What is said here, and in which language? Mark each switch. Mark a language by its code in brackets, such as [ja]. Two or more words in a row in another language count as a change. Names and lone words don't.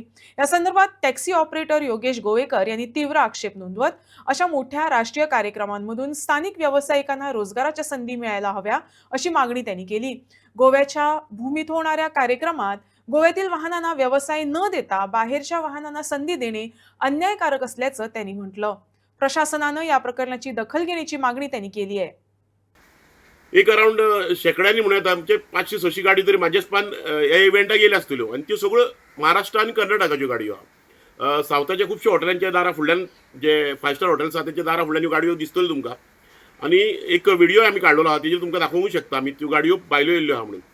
[mr] या संदर्भात टॅक्सी ऑपरेटर योगेश गोवेकर यांनी तीव्र आक्षेप नोंदवत अशा मोठ्या राष्ट्रीय कार्यक्रमांमधून स्थानिक व्यावसायिकांना रोजगाराच्या संधी मिळायला हव्या अशी मागणी त्यांनी केली। गोव्याच्या भूमीत होणाऱ्या कार्यक्रमात गोव्यातील वाहनांना व्यवसाय न देता बाहेरच्या वाहनांना संधी देणे अन्यायकारक असल्याचं त्यांनी म्हटलं। प्रशासनानं या प्रकरणाची दखल घेण्याची मागणी त्यांनी केली आहे। [kok] एक अराउंड शेकड्यांनी म्हणत आमचे 500-600 गाडी तरी म्हाजेस्पान ह्या इव्हेंटाक येयल्यो आसतल्यो आनी त्यो सगळ्यो महाराष्ट्र आनी कर्नाटकाच्यो गाडयो आहा। सावथाच्या खुबश्या हॉटेलांच्या दारा फुडल्यान जे 5 स्टार हॉटेल्स आहा तेंच्या दारा फुडल्यान ह्यो गाडयो दिसतल्यो तुमकां। आनी एक व्हिडिओ आमी काडलेलो आहा तेजेर तुमकां दाखोवंक शकता आमी त्यो गाडयो भायल्यो येयल्ल्यो आहा म्हणून।